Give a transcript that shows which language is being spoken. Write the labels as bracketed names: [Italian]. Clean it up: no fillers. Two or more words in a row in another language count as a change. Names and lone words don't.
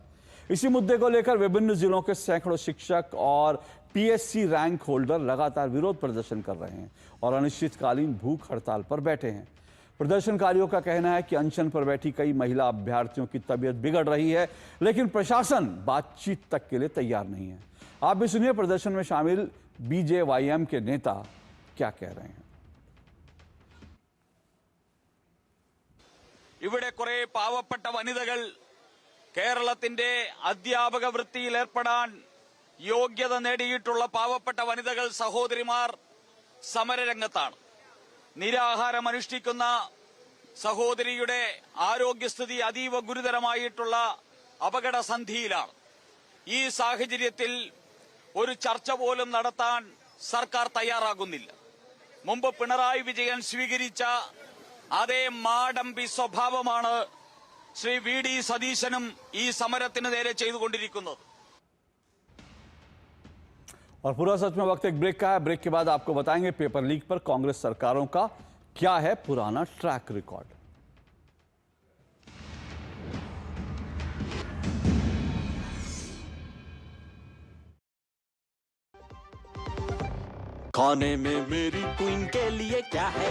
[Hindi] इसी मुद्दे को लेकर विभिन्न जिलों के सैकड़ों शिक्षक और PSC रैंक होल्डर लगातार विरोध प्रदर्शन कर रहे हैं और अनिश्चितकालीन भूख हड़ताल पर बैठे हैं। प्रदर्शनकारियों का कहना है कि अनशन पर बैठी कई महिला अभ्यर्थियों की तबीयत बिगड़ रही है, लेकिन प्रशासन बातचीत तक के लिए तैयार नहीं है। आप भी सुनिए प्रदर्शन में शामिल BJYM के नेता क्या कह रहे हैं। [Malayalam] ഇവിടെ കുറെ പാവപ്പെട്ട വനിതകൾ കേരളത്തിന്റെ അധ്യാപക വൃത്തിയിൽ ഏർപ്പെടാൻ യോഗ്യത നേടിയിട്ടുള്ള പാവപ്പെട്ട വനിതകൾ സഹോദരിമാർ സമരരംഗത്താണ്. നിരാഹാരം അനുഷ്ഠിക്കുന്ന സഹോദരിയുടെ ആരോഗ്യസ്ഥിതി അതീവ ഗുരുതരമായിട്ടുള്ള അപകടസന്ധിയിലാണ്. ഈ സാഹചര്യത്തിൽ ഒരു ചർച്ച പോലും നടത്താൻ സർക്കാർ തയ്യാറാകുന്നില്ല. മുമ്പ് പിണറായി വിജയൻ സ്വീകരിച്ച അതേ മാടമ്പി സ്വഭാവമാണ് ശ്രീ വി.ഡി. സതീശനും ഈ സമരത്തിന് നേരെ ചെയ്തുകൊണ്ടിരിക്കുന്നത്. [Hindi] और पूरा सच में वक्त एक ब्रेक का है। ब्रेक के बाद आपको बताएंगे [English] paper leak [Hindi] पर कांग्रेस सरकारों का क्या है पुराना [English] track record. [Hindi] खाने में मेरी क्वीन के लिए क्या है?